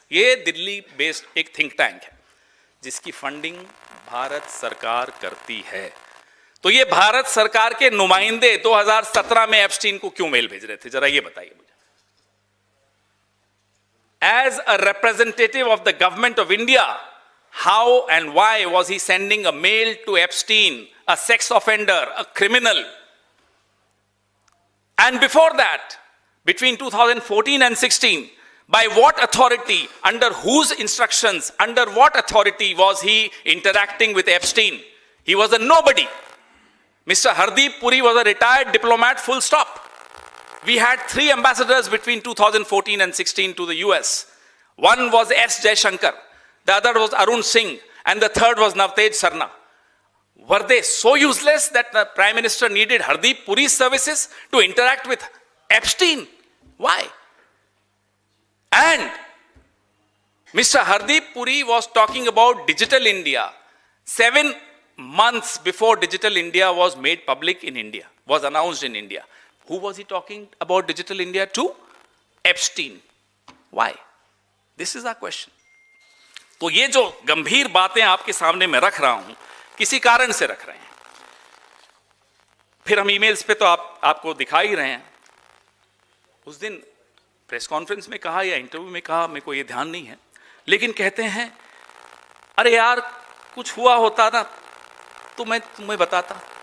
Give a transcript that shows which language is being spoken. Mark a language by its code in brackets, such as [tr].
[hi] ये दिल्ली बेस्ड एक think tank है जिसकी फंडिंग भारत सरकार करती है। तो ये भारत सरकार के नुमाइंदे 2017 में एप्स्टीन को क्यों मेल भेज रहे थे, जरा ये बताइए मुझे। [en] As a representative of the government of India, how and why was he sending a mail to Epstein, a sex offender, a criminal? And before that, between 2014 and 16, by what authority, under whose instructions, under what authority was he interacting with Epstein? He was a nobody. Mr. Hardeep Puri was a retired diplomat, full stop. We had 3 ambassadors between 2014 and 16 to the US. One was S. Jaishankar, the other was Arun Singh, and the third was Navtej Sarna. Were they so useless that the Prime Minister needed Hardeep Puri's services to interact with Epstein? Why? And Mr. Hardeep Puri was talking about Digital India 7 months before Digital India was made public in India, was announced in India. Who was he talking about Digital India to? Epstein. Why? This is our question. [hi] तो ये जो गंभीर बातें आपके सामने मैं रख रहा हूं, किसी कारण से रख रहे हैं. फिर हम ईमेल्स पे तो आपको दिखा ही रहे हैं. उस दिन प्रेस कॉन्फ्रेंस में कहा या इंटरव्यू में कहा, मेरे को ये ध्यान नहीं है, लेकिन कहते हैं अरे यार कुछ हुआ होता ना तो मैं तुम्हें बताता.